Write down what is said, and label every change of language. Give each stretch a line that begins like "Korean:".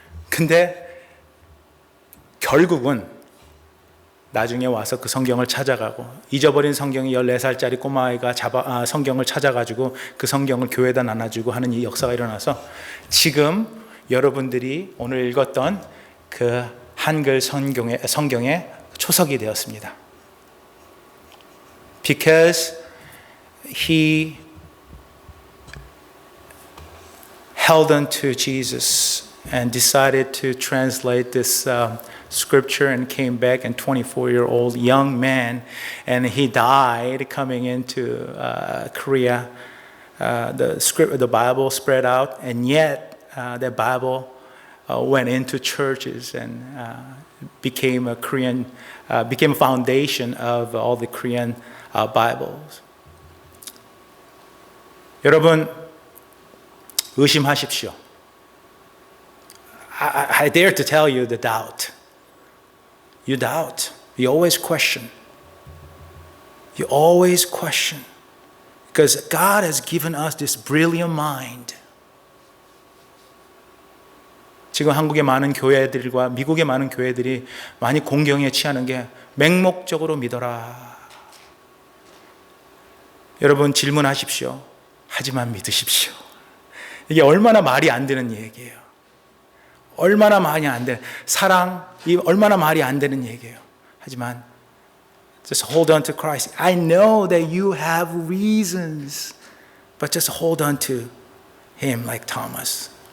Korean: 근데 결국은 나중에 와서 그 성경을 찾아가고, 잊어버린 성경이 14살짜리 꼬마아이가 성경을 찾아가지고 그 성경을 교회에다 나눠주고 하는 이 역사가 일어나서 지금 여러분들이 오늘 읽었던 그 한글 성경의 초석이 되었습니다.
English: Because he held on to Jesus and decided to translate this scripture and came back, and 24-year-old young man, and he died coming into Korea. The Bible spread out, and yet the Bible went into churches and became a foundation of all the Korean Bibles.
Korean: 여러분, 의심하십시오.
English: I dare to tell you the doubt. You doubt. You always question. You always question. Because God has given us this brilliant mind.
Korean: 지금 한국의 많은 교회들과 미국의 많은 교회들이 많이 공경에 취하는 게 맹목적으로 믿어라. 여러분, 질문하십시오. 하지만 믿으십시오. 이게 얼마나 말이 안 되는 얘기예요. 얼마나 말이 안 되는, 사랑이 얼마나 말이 안 되는 얘기예요.
English: 하지만 just hold on to Christ. I know that you have reasons, but just hold on to Him like Thomas.